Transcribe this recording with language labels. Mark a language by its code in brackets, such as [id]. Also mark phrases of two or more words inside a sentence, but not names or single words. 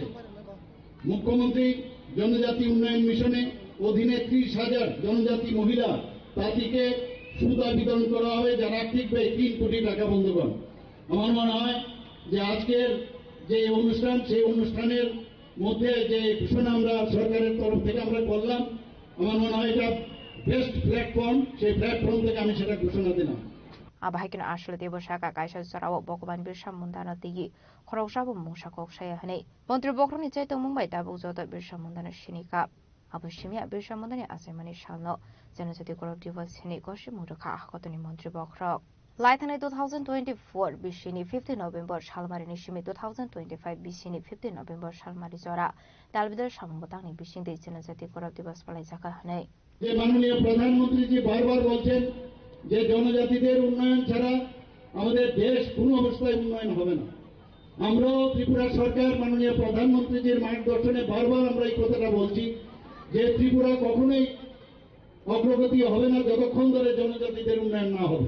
[bn] মুখ্যমন্ত্রী জনজাতি উন্নয়ন মিশনে অধীনে 30,000 জনজাতি মহিলা তাঁতিকে সুতা বিতরণ করা হবে, যার আর্থিক ব্যয় 3 কোটি টাকা। বন্ধুগণ, আমার মনে হয় যে আজকের যে অনুষ্ঠান, সেই অনুষ্ঠানের মধ্যে যে ঘোষণা আমরা সরকারের তরফ থেকে আমরা করলাম, আমার মনে হয় এটা [en] best platform. [bn] সেই প্ল্যাটফর্ম থেকে আমি সেটা ঘোষণা দিলাম। [trp] Abahikin ashle debo shaka kaisha sarawo bokoban birsa mundana tigi khorosabo mushakok shaya hane montri bokroni chaito mumbai tabu joto birsa mundana shinika abushimia birsa mundani asemani shalno janajati korok divas hine goshi murukha ahkotoni montri bokrok Laithane 2024 bishini 50 November shalmari nishimi 2025 bishini 50 November shalmari jora dalbidar shamobotangni bishinde janajati korok divas palai jaka hane [bn] যে মাননীয় প্রধানমন্ত্রীজি বারবার বলছেন যে জনজাতিদের উন্নয়ন ছাড়া আমাদের দেশ কোনো অবস্থায় উন্নয়ন হবে না। আমরাও ত্রিপুরা সরকার মাননীয় প্রধানমন্ত্রীজির মার্গদর্শনে বারবার আমরা এই কথাটা বলছি যে ত্রিপুরা কখনোই অগ্রগতি হবে না যতক্ষণ ধরে জনজাতিদের উন্নয়ন না হবে।